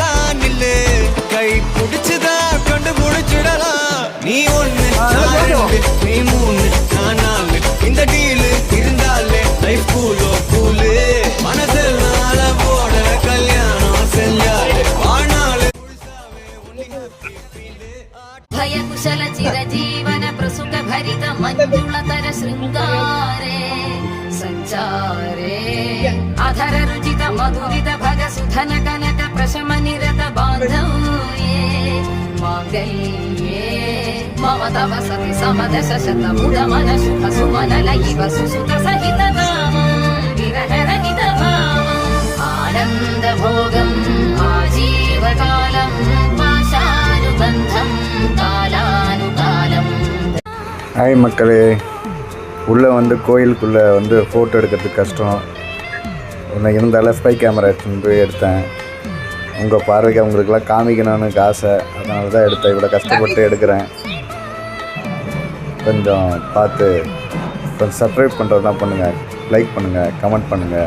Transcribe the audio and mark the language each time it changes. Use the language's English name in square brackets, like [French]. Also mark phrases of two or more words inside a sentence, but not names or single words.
[Tamil] நில்லு கை பிடிச்சுதான் கொண்டு முடிச்சிடலாம். நீ ஒண்ணு நான் ரெண்டு நீ மூணு நான் நாலு இந்த டீலு இருந்தாலே லைஃப் கூலோ கூலு மனசெல்லாம் அளவோட கல்யாணம் செஞ்சாலே வாழ்நாளு முழுசாவே [English] only happy feel. [Sanskrit] भय कुशल चिरजीवन प्रसुख भरित मञ्जुलतर शृङ्गारे सञ्चारे अधर रुचित मधुरित भग सुधन कनक प्रशम निरत बान्धव्ये माङ्गल्ये मम तव सति समदश शत मुदमन शुभ सुमन लयिव सुसुत सहित विरहरहित भावम् आनन्द भोगम् आजीवकालम् पाशानुबन्धम् कालानुकालम्. [Tamil] ஹாய் மக்களே, உள்ளே வந்து கோயிலுக்குள்ளே வந்து ஃபோட்டோ எடுக்கிறதுக்கு கஷ்டம். ஒன்று இருந்தாலும் [English] spy camera [Tamil] எடுத்துன்னு போய் எடுத்தேன். உங்கள் பார்வைக்கு அவங்களுக்கெல்லாம் காமிக்கணும்னு ஆசை, அதனால தான் எடுத்தேன். இவ்வளோ கஷ்டப்பட்டு எடுக்கிறேன். கொஞ்சம் பார்த்து கொஞ்சம் சப்ஸ்கிரைப் பண்ணுறது தான் பண்ணுங்கள், லைக் பண்ணுங்கள், கமெண்ட் பண்ணுங்கள்.